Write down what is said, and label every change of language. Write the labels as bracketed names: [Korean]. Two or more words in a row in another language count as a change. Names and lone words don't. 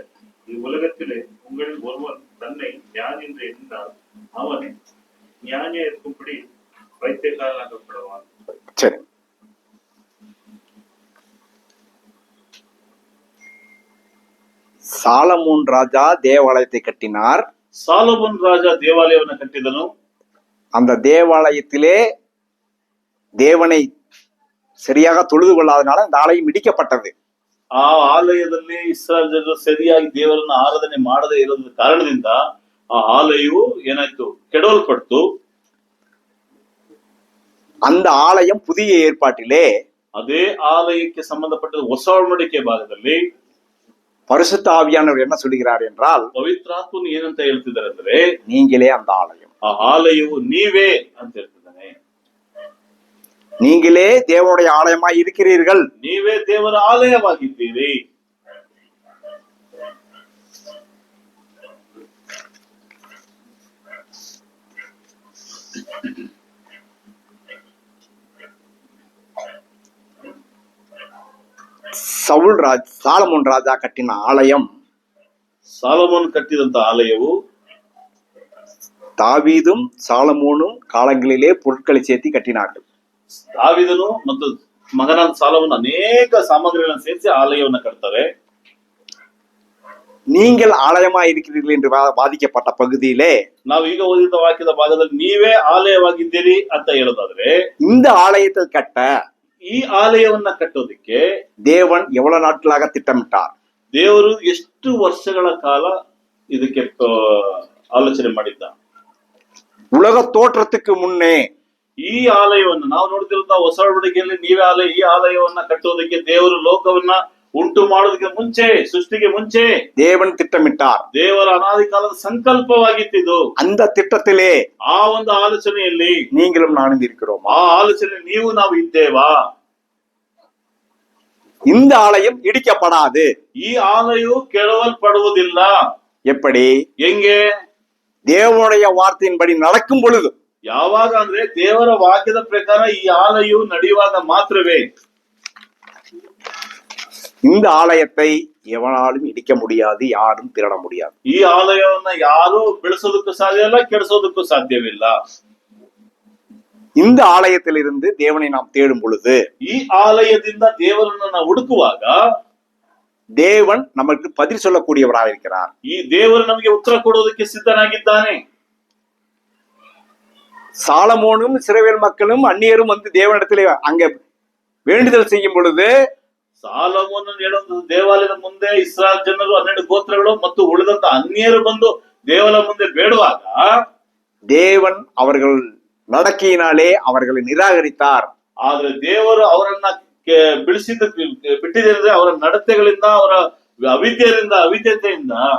[Tamil] இவ்வுலகத்திலே உங்களில் ஒருவன் தன்னை ஞானி என்று எண்ணினால் அவன் ஞானியா இருக்கும்படி பைத்தியக்காரனாக்கப்படுவான். சரி. சாலமோன் ராஜா தேவாலயத்தை கட்டினார். [Kannada] ಸಾಲೋಮನ್ ರಾಜ ದೇವಾಲಯವನ್ನು ಕಟ್ಟಿದನು. [Tamil] அந்த தேவாலயத்திலே தேவனை சரியாக தொழுது கொள்ளாதனால அந்த ஆலயம் இடிக்கப்பட்டது. [Kannada] ಆ ಆಲಯದಲ್ಲಿ ಇಸ್ರಾಯೇಲ್ ಜನರು ಸರಿಯಾಗಿ ದೇವರನ್ನ ಆರಾಧನೆ ಮಾಡದೇ ಇರೋದ್ರ ಕಾರಣದಿಂದ ಆ ಆಲಯವು ಏನಾಯ್ತು? ಕೆಡವಲ್ಪಡ್ತು. [Tamil] அந்த ஆலயம் புதிய ஏற்பாட்டிலே, [Kannada] ಅದೇ ಆಲಯಕ್ಕೆ ಸಂಬಂಧಪಟ್ಟ ಹೊಸ ಒಡಂಬಡಿಕೆ ಭಾಗದಲ್ಲಿ [Tamil] பரிசுத்த ஆவியானவர் என்ன சொல்கிறார் என்றால், [Kannada] ಪವಿತ್ರಾತ್ಮನು ಏನಂತ ಹೇಳ್ತಿದ್ದಾರೆ ಅಂದ್ರೆ, [Tamil] நீங்களே அந்த ஆலயம், [Kannada] ಆ ಆಲಯವು ನೀವೇ ಅಂತ ಹೇಳ್ತಿದ್ದಾನೆ. [Tamil] நீங்களே தேவனுடைய ஆலயமாய் இருக்கிறீர்கள். [Kannada] ನೀವೇ ದೇವರ ಆಲಯವಾಗಿದ್ದೀರಿ. [Tamil] சாலமோன் ராஜா கட்டின ஆலயம், [Kannada] ಸಾಲಮೋನ್ ಕಟ್ಟಿದಂತ ಆಲಯವು [Tamil] தாவீதும் சாலமோனும் காலங்களிலே பொருட்களை சேர்த்து கட்டினார்கள். [Kannada] ದಾವೀದನು ಮತ್ತು ಮಗನಾದ ಸಾಲಮೋನ್ ಅನೇಕ ಸಾಮಗ್ರಿಗಳನ್ನು ಸೇರಿಸಿ ಆಲಯವನ್ನು ಕಟ್ತಾರೆ. [Tamil] நீங்கள் ஆலயமாய் இருக்கிறீர்கள் என்று வாதிக்கப்பட்ட பகுதியிலே [Kannada] ನಾವು ಈಗ ಓದಿದ ವಾಕ್ಯದ ಭಾಗದಲ್ಲಿ ನೀವೇ ಆಲಯವಾಗಿದ್ದೀರಿ ಅಂತ ಹೇಳೋದಾದ್ರೆ, [Tamil] இந்த ஆலயத்தை கட்ட [Kannada] ಈ ಆಲಯವನ್ನ ಕಟ್ಟೋದಿಕ್ಕೆ [Tamil] தேவன் எவ்வளவு நாட்களாக திட்டமிட்டார்? [Kannada] ದೇವರು ಎಷ್ಟು ವರ್ಷಗಳ ಕಾಲ ಇದಕ್ಕೆ ಆಲೋಚನೆ ಮಾಡಿದ್ದ? [Tamil] உலக தோற்றத்துக்கு முன்னே [Kannada] ಈ ಆಲಯವನ್ನು ನಾವು ನೋಡ್ತಿರುವಂತ ಹೊಸ ಒಡಂಬಡಿಕೆಯಲ್ಲಿ ನೀವೇ ಆಲಯ, ಈ ಆಲಯವನ್ನ ಕಟ್ಟೋದಕ್ಕೆ ದೇವರು ಲೋಕವನ್ನ ಉಂಟು ಮಾಡೋದಕ್ಕೆ ಮುಂಚೆ, ಸೃಷ್ಟಿಗೆ ಮುಂಚೆ [Tamil] தேவன் திட்டமிட்டார். [Kannada] ದೇವರ ಅನಾದಿ ಕಾಲದ ಸಂಕಲ್ಪವಾಗಿತ್ತಿದ್ದು. [Tamil] அந்த திட்டத்திலே [Kannada] ಆ ಒಂದು ಆಲೋಚನೆಯಲ್ಲಿ [Tamil] நீங்களும் நானும் இருக்கிறோம். [Kannada] ಆ ಆಲೋಚನೆ ನೀವು ನಾವು ಇದ್ದೇವಾ? [Tamil] இந்த ஆலயம் இடிக்கப்படாது. [Kannada] ಈ ಆಲಯವು ಕೆಡವಲ್ಪಡುವುದಿಲ್ಲ. [Tamil] எப்படி? [Kannada] ಹೆಂಗೆ? [Tamil] தேவனுடைய வார்த்தையின்படி நடக்கும் பொழுது. [Kannada] ಯಾವಾಗ ಅಂದ್ರೆ ದೇವರ ವಾಕ್ಯದ ಪ್ರಕಾರ ಈ ಆಲಯವು ನಡೆಯುವಾಗ ಮಾತ್ರವೇ. [Tamil] இந்த ஆலயத்தை எவனாலும் இடிக்க முடியாது, யாரும் திருட முடியாது. [Kannada] ಈ ಆಲಯವನ್ನ ಯಾರು ಬೆಳೆಸೋದಕ್ಕೂ ಸಾಧ್ಯ ಇಲ್ಲ, ಕೆಡಿಸೋದಕ್ಕೂ ಸಾಧ್ಯವಿಲ್ಲ. [Tamil] இந்த ஆலயத்திலிருந்து தேவனை நாம் தேடும் பொழுது, [Kannada] ಈ ಆಲಯದಿಂದ ದೇವರನ್ನ ನಾವು ಹುಡುಕುವಾಗ [Tamil] தேவன் நமக்கு பதில் சொல்லக்கூடியவராக இருக்கிறார். [Kannada] ಈ ದೇವರು ನಮಗೆ ಉತ್ತರ ಕೊಡೋದಕ್ಕೆ ಸಿದ್ಧನಾಗಿದ್ದಾನೆ. [Tamil] சாலமோனும் இஸ்ரவேல் மக்களும் அந்நியரும் வந்து தேவனிடத்திலே அங்க வேண்டுதல் செய்யும் பொழுது, [Kannada] ಸಾಲಮೋನನ ಹೇಳೋದು ದೇವಾಲಯದ ಮುಂದೆ ಇಸ್ರಾಯೇಲ್ ಜನರು 12 ಗೋತ್ರಗಳು ಮತ್ತು ಉಳಿದಂತ ಅನ್ಯರು ಬಂದು ದೇವಾಲಯ ಮುಂದೆ ಬೇಡುವಾಗ [Tamil] தேவன் அவர்கள் நடக்கையினாலே அவர்களை நிராகரித்தார். [Kannada] ಆದ್ರೆ ದೇವರು ಅವರನ್ನ ಬಿಟ್ಟಿದ್ರೆ ಅವರ ನಡತೆಗಳಿಂದ, ಅವರ ಅವಿದ್ಯತೆಯಿಂದ.